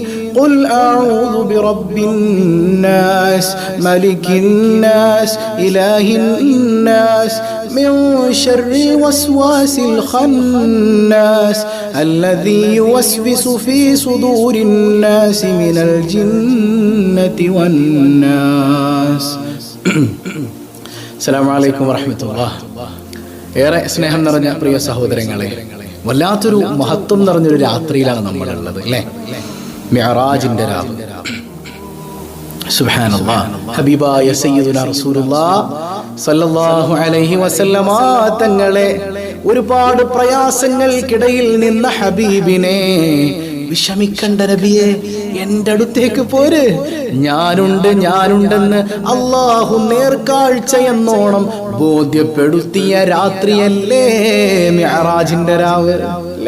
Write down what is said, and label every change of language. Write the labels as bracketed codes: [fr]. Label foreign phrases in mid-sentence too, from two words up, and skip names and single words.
[ar] قل أعوذ برب الناس ملك الناس إله الناس من شر وسواس الخناس الذي يوسوس في صدور الناس من الجنة والناس. السلام عليكم ورحمة الله. [ml] ഏറെ സ്നേഹം നിറഞ്ഞ പ്രിയ സഹോദരങ്ങളെ, വല്ലാത്തൊരു മഹത്വം നിറഞ്ഞൊരു രാത്രിയിലാണ് നമ്മളുള്ളത് അല്ലേ? മിഅ്റാജിന്റെ രാവ്. [ar] سبحان الله. [ml] ഹബീബായ [ar] سيدنا رسول الله صلى الله عليه وسلم [ml] തങ്ങളെ ഒരുപാട് പ്രയാസങ്ങൾക്കിടയിൽ നിന്ന ഹബീബിനെ വിഷമിക്കണ്ട നബിയെ, എൻ്റെ അടുത്തേക്ക് പോര്, ഞാനുണ്ടെന്ന് അല്ലാഹു നേർക്കാഴ്ച എന്നോണം ബോധ്യപ്പെടുത്തിയ രാത്രിയല്ലേ മിഅ്റാജിന്റെ രാവ് അല്ലേ?